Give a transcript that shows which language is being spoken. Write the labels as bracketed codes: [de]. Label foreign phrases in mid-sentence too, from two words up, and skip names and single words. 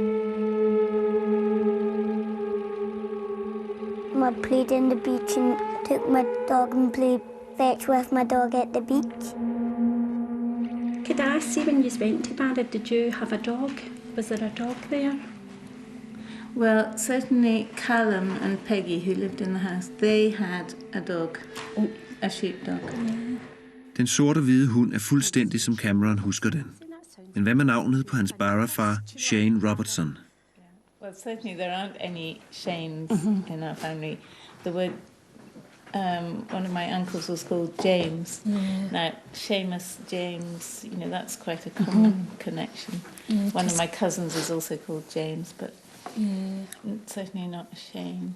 [en] I played in the beach and took my dog and played fetch with my dog at the beach. Could I ask you, when you went to Barra, did you have a dog? Was there a dog there? Well, certainly Callum and Peggy, who lived in the house, they had a dog, a sheepdog. [da] Den sorte og hvide hund er fuldstændig som Cameron husker den. Men hvad med navnet på hans Barra-far, Shane Robertson? [en] Well, certainly there aren't any Shanes in our family. There were, one of my uncles was called James. Yeah. Now, Seamus, James, you know, that's quite a common connection. Yeah, one of my cousins is also called James, but certainly not a Shane.